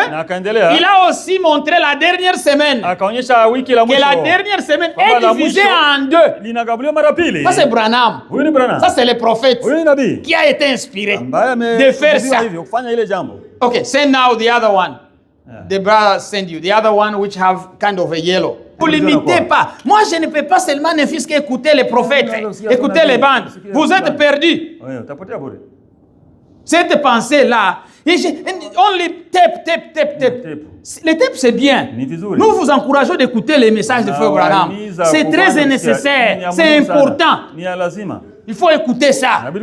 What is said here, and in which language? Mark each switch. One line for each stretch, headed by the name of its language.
French: Il a aussi montré la dernière semaine. Que la dernière semaine est divisée en 2. Ça c'est Branham. Ça c'est le prophète qui a été inspiré de faire ça.
English: Okay, send now the other one. The brother send you. The other one which have kind of a yellow.
French: Vous ne limitez pas. Moi, je ne peux pas seulement ne fût-ce qu'écouter les prophètes, écouter les bandes. Vous êtes perdus. Cette pensée-là,
English: only tape.
French: Les tapes, c'est bien. Nous vous encourageons d'écouter les messages de Frère Branham. C'est très nécessaire, c'est important. Il faut écouter ça.